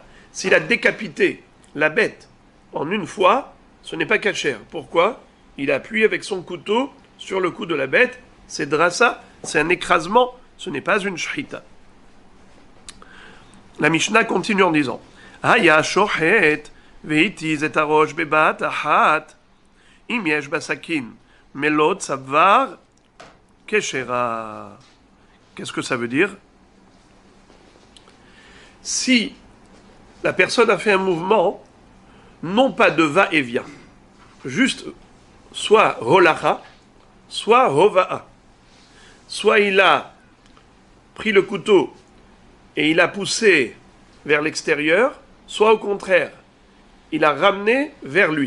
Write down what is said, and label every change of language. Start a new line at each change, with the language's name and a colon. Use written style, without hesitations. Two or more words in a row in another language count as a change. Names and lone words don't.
French: S'il a décapité la bête en une fois, ce n'est pas kasher. Pourquoi? Il appuie avec son couteau sur le cou de la bête. C'est drassa, c'est un écrasement, ce n'est pas une shrita. La Mishnah continue en disant
Hebrew: היה שוחט והתיז את הראש בבת אחת אם יש בסכין מלוא צוואר כשרה.
French: Qu'est-ce que ça veut dire? Si la personne a fait un mouvement, non pas de va-et-vient, juste soit holacha, soit hova'a. Soit il a pris le couteau et il a poussé vers l'extérieur, soit au contraire, il a ramené vers lui.